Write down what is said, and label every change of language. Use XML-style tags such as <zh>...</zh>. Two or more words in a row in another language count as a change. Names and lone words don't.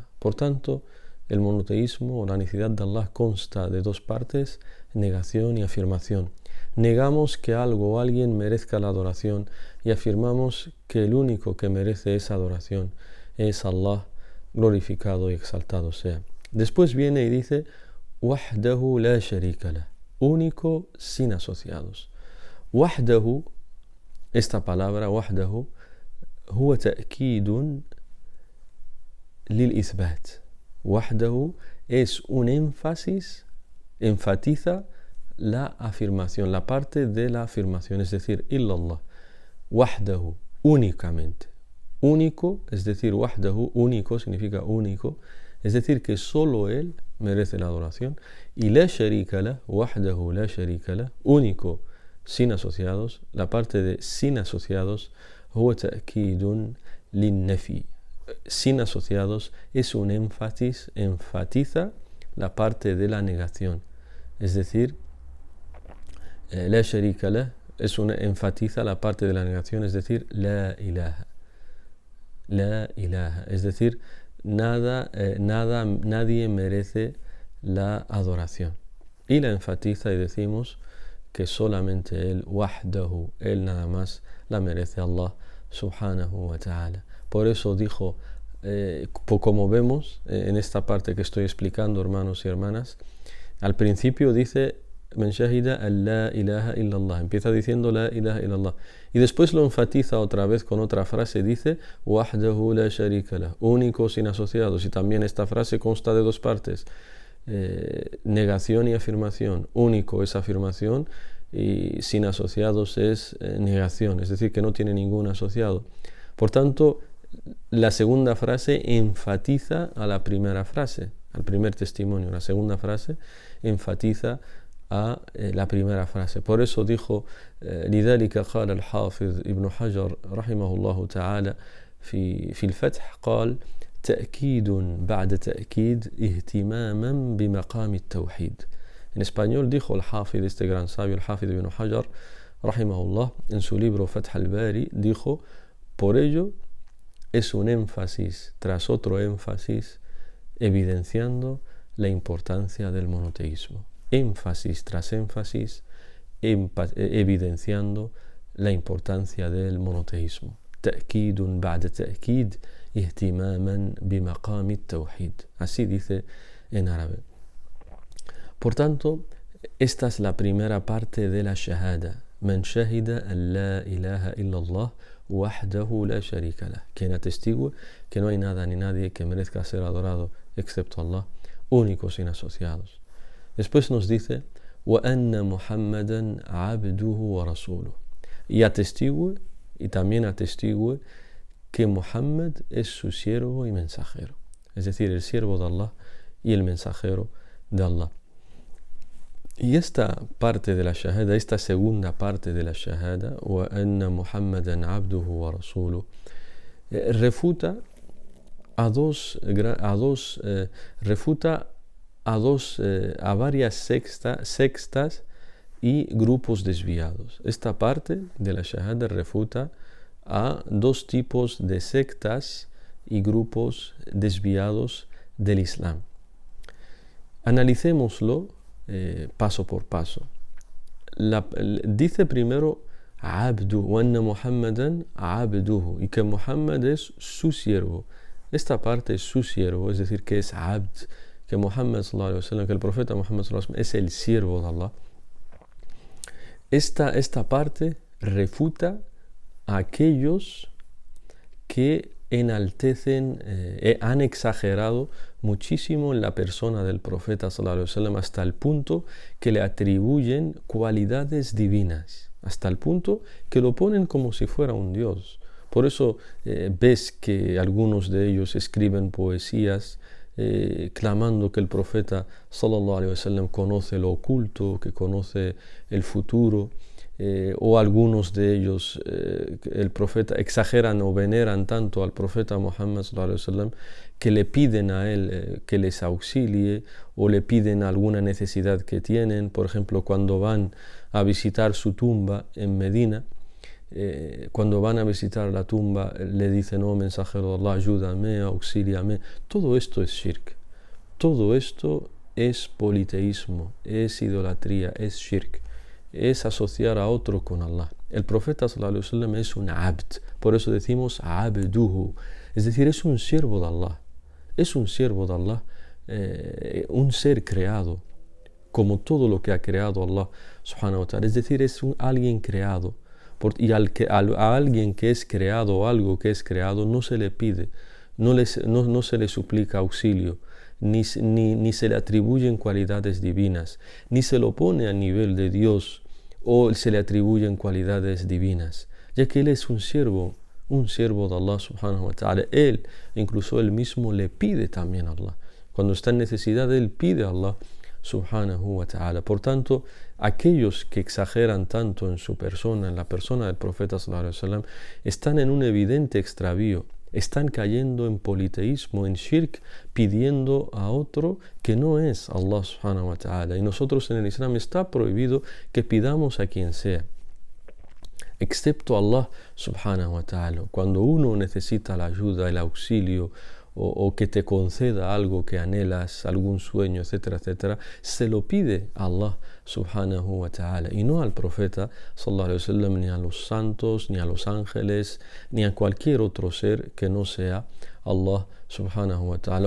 <es>Por tanto, el monoteísmo o la unicidad de Allah consta de dos partes: negación y afirmación. Negamos que algo o alguien merezca la adoración y afirmamos que el único que merece esa adoración es Allah, glorificado y exaltado sea. Después viene y dice</es> <ar>وحده لا شريك له,</ar> <es>único sin asociados.</es> <ar>Wahdahu,</ar> <es>esta palabra</es> <ar>وحده، هو تأكيد للإثبات.</ar> <es>Wahdahu es un énfasis, enfatiza la afirmación, la parte de la afirmación, es decir,</es> <ar>إلا الله.</ar> <es>Wahdahu, únicamente. Único, es decir, wahdahu, único, significa único, es decir, que solo él merece la adoración. Y</es> <ar>لا شريك له، وحده لا شريك له,</ar> <es>único, sin asociados. La parte de sin asociados,</es> <ar>هو تأكيد للنفي.</ar> <es>Sin asociados es un énfasis, enfatiza la parte de la negación. Es decir,</es> <ar>لا شريك له</ar> <es>enfatiza la parte de la negación, es decir,</es> <ar>لا إله. لا إله.</ar> <es>Es decir, nadie merece la adoración. Y la enfatiza y decimos que solamente él, wahdahu, él nada más la merece,</es> <ar>الله سبحانه وتعالى.</ar> <es>Por eso dijo, como vemos en esta parte que estoy explicando, hermanos y hermanas, al principio dice</es> <ar>من شهد أن لا إله إلا الله,</ar> <es>empieza diciendo</es> <ar>لا إله إلا الله,</ar> <es>y después lo enfatiza otra vez con otra frase, dice</es> <ar>وحده لا شريك له,</ar> <es>único sin asociados. Y también esta frase consta de dos partes, negación y afirmación. Único es afirmación y sin asociados es negación, es decir, que no tiene ningún asociado. Por tanto, la segunda frase enfatiza a la primera frase, al primer testimonio. La segunda frase enfatiza a la primera frase. Por eso dijo</es> <ar>لذلك قال الحافظ ابن حجر رحمه الله تعالى في الفتح قال تأكيد بعد تأكيد اهتماما بمقام التوحيد.</ar> <es>En español dijo el Hafid, este gran sabio, el Hafid ibn Hajar rahimahullah, en su libro Fath al-Bari, dijo, por ello es un énfasis tras otro énfasis evidenciando la importancia del monoteísmo. Énfasis tras énfasis evidenciando la importancia del monoteísmo.</es> <ar>تأكيد بعد تأكيد اهتماما بمقام التوحيد.</ar> <es>Así dice en árabe. Por tanto, esta es la primera parte de la shahada.</es> <ar>من شهد أن لا إله إلا الله وحده لا شريك له.</ar> <es>Quien atestigue que no hay nada ni nadie que merezca ser adorado excepto Allah, único sin asociados. Después nos dice</es> <ar>وأن محمدا عبده ورسوله.</ar> <es>Y atestigue, y también atestigue que Muhammad es su siervo y mensajero. Es decir, el siervo de Allah y el mensajero de Allah. Y esta parte de la shahada, esta segunda parte de la shahada,</es> <ar>وأن محمدا عبده ورسوله,</ar> <es>refuta a varias sectas y grupos desviados. Esta parte de la shahada refuta a dos tipos de sectas y grupos desviados del Islam. Analicémoslo paso por paso. Dice primero abdu,</es> <ar>وأن محمدا عبده,</ar> <es>y que Muhammad es su siervo. Esta parte es su siervo, es decir, que es abd, que Muhammad</es> <ar>صلى الله عليه وسلم,</ar> <es>que el profeta Muhammad</es> <ar>صلى الله عليه وسلم</ar> <es>es el siervo de Allah. Esta parte refuta a aquellos que enaltecen, han exagerado muchísimo en la persona del profeta</es> <ar>صلى الله عليه وسلم,</ar> <es>hasta el punto que le atribuyen cualidades divinas, hasta el punto que lo ponen como si fuera un dios. Por eso ves que algunos de ellos escriben poesías clamando que el profeta</es> <ar>صلى الله عليه وسلم</ar> <es>conoce lo oculto, que conoce el futuro, o algunos de ellos el profeta exageran o veneran tanto al profeta Muhammad</es> <ar>صلى الله عليه وسلم</ar> <es>que le piden a él que les auxilie, o le piden alguna necesidad que tienen. Por ejemplo, cuando van a visitar su tumba en Medina, cuando van a visitar la tumba le dicen, oh mensajero de Allah, ayúdame, auxíliame. Todo esto es shirk, todo esto es politeísmo, es idolatría, es shirk, es asociar a otro con Allah. El profeta</es> <ar>صلى الله عليه وسلم</ar> <es>es un abd, por eso decimos abduhu, es decir, es un siervo de Allah, es un siervo de Allah, un ser creado como todo lo que ha creado</es> <ar>الله سبحانه وتعالى,</ar> <es>es decir, es alguien creado. Y a alguien que es creado o algo que es creado no se le pide, no se le suplica auxilio, ni se le atribuyen cualidades divinas, ni se lo pone a nivel de Dios o se le atribuyen cualidades divinas, ya que él es un siervo de</es> <ar>الله سبحانه وتعالى.</ar> <es>Incluso él mismo le pide también a Allah. Cuando está en necesidad, él pide a</es> <ar>الله سبحانه وتعالى.</ar> <es>Por tanto, aquellos que exageran tanto en su persona, en la persona del profeta</es> <ar>صلى الله عليه وسلم,</ar> <es>están en un evidente extravío. Están cayendo en politeísmo, en shirk, pidiendo a otro que no es</es> <ar>الله سبحانه وتعالى.</ar> <es>Y nosotros en el Islam está prohibido que pidamos a quien sea, excepto</es> <ar>الله سبحانه وتعالى.</ar> <es>Cuando uno necesita la ayuda, el auxilio, o que te conceda algo que anhelas, algún sueño, etcétera, etcétera, se lo pide a</es> <ar>الله سبحانه وتعالى</ar> <es>y no al profeta</es> <ar>صلى الله عليه وسلم,</ar> <es>ni a los santos, ni a los ángeles, ni a cualquier otro ser que no sea</es> <ar>الله سبحانه وتعالى.</ar>